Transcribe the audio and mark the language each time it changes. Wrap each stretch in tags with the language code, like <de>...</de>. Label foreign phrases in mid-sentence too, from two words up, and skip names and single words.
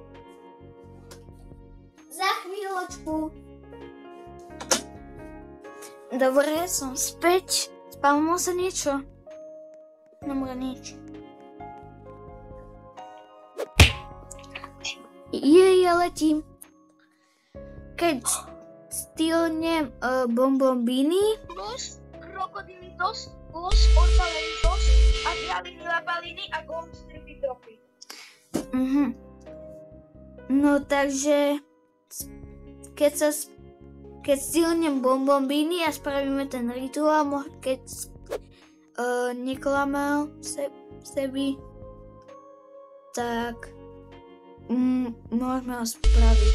<sk>Za chvíľočku. Dobre, som späť. Spavnilo sa niečo? Dobre, nič. Ja letím. Keď stilnem bonbonbíny. Los krokodilitos, los orbalenitos, adrenalini a gold strippy trophy. No takže keď stilnem bonbonbíny a spravíme ten rituál, keď neklamal sebi, tak môžeme ho spraviť.</sk>